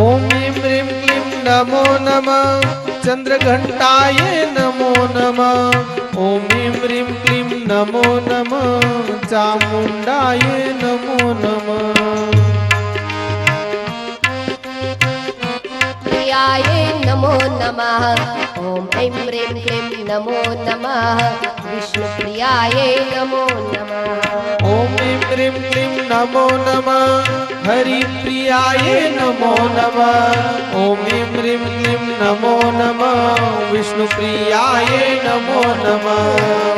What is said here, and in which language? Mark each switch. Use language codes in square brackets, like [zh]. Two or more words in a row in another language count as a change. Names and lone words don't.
[sa] ઓમ એમ રીમ ક્લીમ નમો નમઃ ચંદ્રઘંટાય નમો નમઃ. ઓમ એમ રીમ ક્લીમ નમો નમઃ ચામુંડાય નમો નમઃ. प्रियाय नमो नमः ओम ऐं ह्रीं क्लीं नमो नमः विष्णु प्रियाय नमो नमः ओम ह्रीं क्लीं नमो नमः हरि प्रियाय नमो नमः ओम ह्रीं क्लीं नमो नमः विष्णु प्रियाय नमो नमः